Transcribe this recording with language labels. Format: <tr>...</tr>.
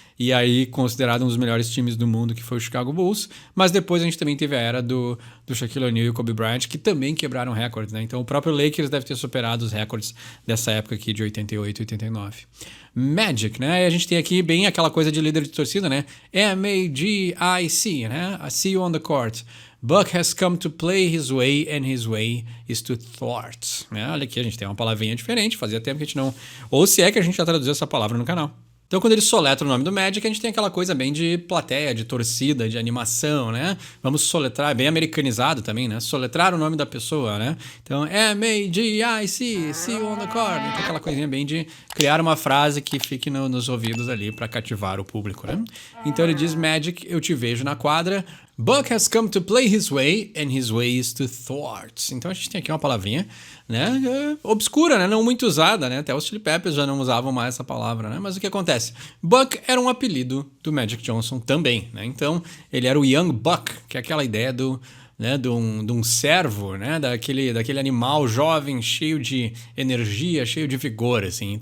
<pt>e aí considerado um dos melhores times do mundo, que foi o Chicago Bulls. Mas depois a gente também teve a era do Shaquille O'Neal e o Kobe Bryant, que também quebraram recordes, né? Então o próprio Lakers deve ter superado os recordes dessa época aqui de 88 e 89. Magic, né? E a gente tem aqui bem aquela coisa de líder de torcida, né?</pt> <en>M-A-G-I-C, né? I see you on the court. Buck has come to play his way, and his way is to thwart.</en> <pt>Né? Olha aqui, a gente tem uma palavrinha diferente, fazia tempo que a gente não... Ou se é que a gente já traduziu essa palavra no canal. Então, quando ele soletra o nome do Magic, a gente tem aquela coisa bem de plateia, de torcida, de animação, né? Vamos soletrar, bem americanizado também, né? Soletrar o nome da pessoa, né?</pt> <en>Então, M-A-G-I-C, see you on the court.</en> <pt>Então, aquela coisinha bem de criar uma frase que fique nos ouvidos ali para cativar o público, né? Então, ele diz, Magic, eu te vejo na quadra.</pt> <en>Buck has come to play his way, and his way is to thwart.</en> <pt>Então a gente tem aqui uma palavrinha, né, obscura, né, não muito usada, né, até os Chili Peppers já não usavam mais essa palavra, né, mas o que acontece? Buck era um apelido do Magic Johnson também, né, então ele era o Young Buck, que é aquela ideia de um servo, né, daquele animal jovem, cheio de energia, cheio de vigor, assim.</pt>